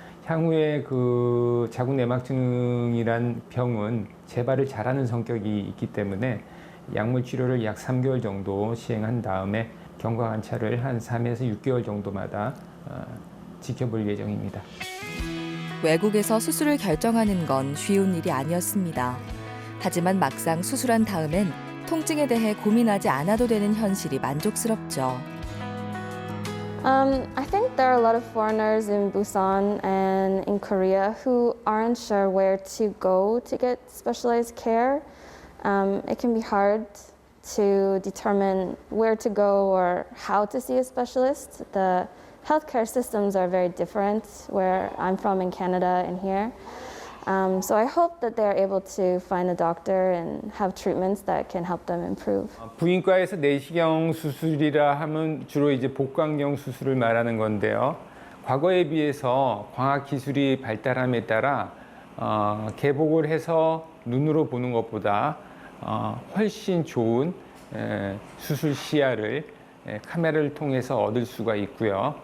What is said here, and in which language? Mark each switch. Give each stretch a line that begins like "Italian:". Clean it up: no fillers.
Korean: 향후에 그 자궁 내막증이란 병은 재발을 잘하는 성격이 있기 때문에 약물 치료를 약 3개월 정도 시행한 다음에 경과 관찰을 한 3에서 6개월 정도마다 지켜볼 예정입니다. 외국에서 수술을 결정하는 건 쉬운 일이 아니었습니다. 하지만 막상 수술한 다음엔 통증에 대해 고민하지 않아도 되는 현실이 만족스럽죠.
English: I think there are a lot of foreigners in Busan and in Korea who aren't sure where to go to get specialized care. It can be hard to determine where to go or how to see a specialist. The healthcare systems are very different where I'm from in Canada and here. So I hope that they're able to find a doctor and have treatments that can help them improve.
Korean: 부인과에서 내시경 수술이라 하면 주로 이제 복강경 수술을 말하는 건데요. 과거에 비해서 광학 기술이 발달함에 따라 개복을 해서 눈으로 보는 것보다 훨씬 좋은 수술 시야를 카메라를 통해서 얻을 수가 있고요.